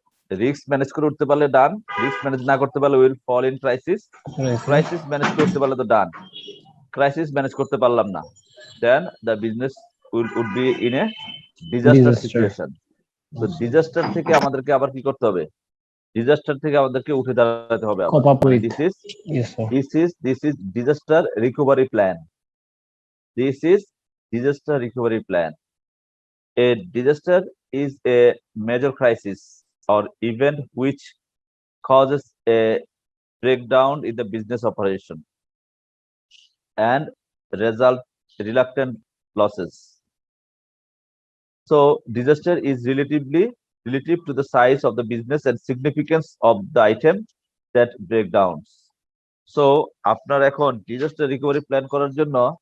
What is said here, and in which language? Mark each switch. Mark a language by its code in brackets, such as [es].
[bn] Risk manage করে উঠতে পারলে ডান, রিস্ক ম্যানেজ না করতে পারলে [en] Will fall in crisis, Right, sir. [bn] Crisis manage করতে পারলে তো ডান, ক্রাইসিস ম্যানেজ করতে পারলাম না, [en] Then the business would be in a disaster Disaster. Situation. [bn] তো ডিজাস্টার থেকে আমাদেরকে আবার কি করতে হবে, ডিজাস্টার থেকে আমাদেরকে উঠে দাঁড়াতে হবে। [en] Cope up with. This is Yes, sir. this is disaster recovery plan. This is disaster recovery plan. A disaster is a major crisis or event which causes a breakdown in the business operation and result reluctant losses. So disaster is relative to the size of the business and significance of the item that breakdowns. [bn] So আপনার এখন disaster recovery plan করার জন্য